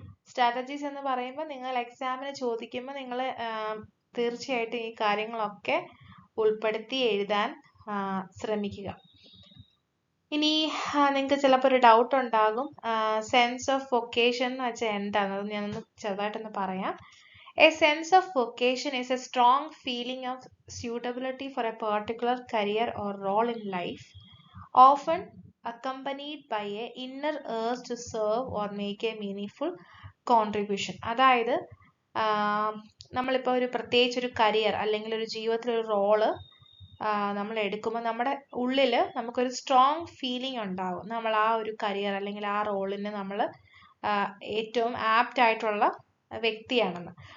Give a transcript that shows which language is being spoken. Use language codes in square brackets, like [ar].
[ml] Strategies എന്ന് പറയുമ്പോൾ നിങ്ങൾ എക്സാമിന് ചോദിക്കുമ്പോൾ നിങ്ങൾ തീർച്ചയായിട്ടും ഈ കാര്യങ്ങളൊക്കെ ഉൾപ്പെടുത്തി എഴുതാൻ ശ്രമിക്കുക. ഇനി നിങ്ങൾക്ക് ചിലപ്പോൾ ഒരു ഡൗട്ട് ഉണ്ടാകും, സെൻസ് ഓഫ് വൊക്കേഷൻ എന്ന് വെച്ചാൽ എന്താണ്, അത് ഞാനൊന്ന് ചെറുതായിട്ടൊന്ന് പറയാം. [en] A sense of vocation is a strong feeling of suitability for a particular career or role in life, often accompanied by a inner urge to serve or make a meaningful contribution. [ml] അതായത് നമ്മളിപ്പോൾ പ്രത്യേകിച്ച് ഒരു career അല്ലെങ്കിൽ ഒരു ജീവിതത്തിലൊരു role നമ്മൾ എടുക്കുമ്പോൾ നമ്മുടെ ഉള്ളിൽ നമുക്കൊരു സ്ട്രോങ് ഫീലിംഗ് ഉണ്ടാകും, നമ്മൾ ആ ഒരു കരിയർ അല്ലെങ്കിൽ ആ റോളിന് നമ്മൾ ഏറ്റവും ആപ്റ്റ് ആയിട്ടുള്ള വ്യക്തിയാണെന്ന്.